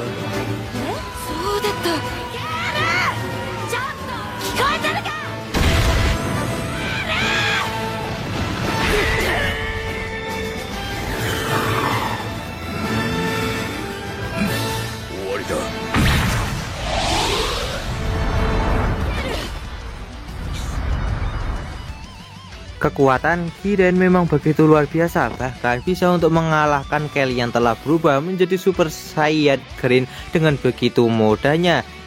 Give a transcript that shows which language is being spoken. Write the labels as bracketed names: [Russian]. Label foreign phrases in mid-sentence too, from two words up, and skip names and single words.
[Japanese] そうだった。ちょっと聞こえてるか。終わりだ。 [Indonesian] Kekuatan Jiren memang begitu luar biasa, bahkan bisa untuk mengalahkan Kel yang telah berubah menjadi Super Saiyan Green dengan begitu mudahnya.